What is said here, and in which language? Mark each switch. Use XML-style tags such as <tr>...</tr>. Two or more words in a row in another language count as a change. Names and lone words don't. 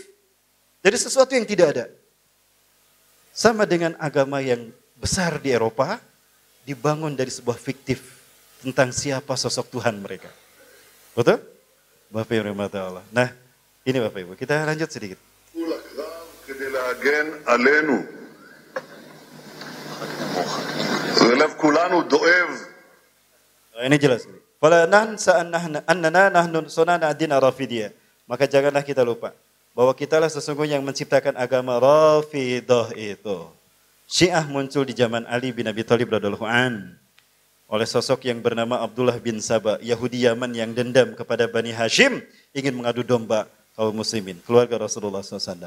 <id>Dari sesuatu yang tidak ada. Sama dengan agama yang besar di Eropa, dibangun dari sebuah fiktif tentang siapa sosok Tuhan mereka. Betul? Bapak Ibu rahmat Allah. Nah, ini Bapak Ibu, kita lanjut sedikit.</id> <he>כדי להגן עלינו. ולב כולנו דואב.</he> <id>Ini jelas.</id> <ar>فلا ننسى أننا نحن صنعنا الدين الرافضية.</ar> <id>Maka janganlah kita lupa bahwa kitalah sesungguhnya yang menciptakan agama Rafidah itu. Syiah muncul di zaman Ali bin Abi Thalib</id> <ar>رضي الله عن</ar> <id>oleh sosok yang bernama Abdullah bin Saba, Yahudi Yaman yang dendam kepada Bani Hashim, ingin mengadu domba kaum muslimin, keluarga Rasulullah SAW.</id>